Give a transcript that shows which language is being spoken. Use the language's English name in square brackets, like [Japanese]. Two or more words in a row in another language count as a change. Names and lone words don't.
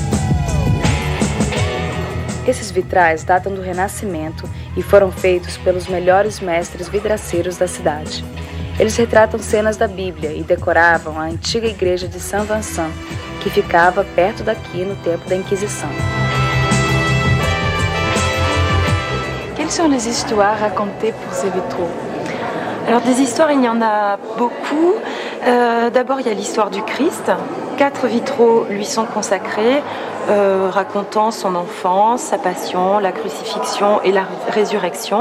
[Portuguese] Esses vitrais datam do Renascimento e foram feitos pelos melhores mestres vidraceiros da cidade. Eles retratam cenas da Bíblia e decoravam a antiga igreja de Saint-Vincent, que ficava perto daqui no tempo da Inquisição. [French] Quelles sont les histoires racontées pour ces vitraux? Alors des histoires, il y en a beaucoup. D'abord, il y a l'histoire du Christ. 4 vitraux lui sont consacrés, racontant son enfance, sa passion, la crucifixion et la résurrection.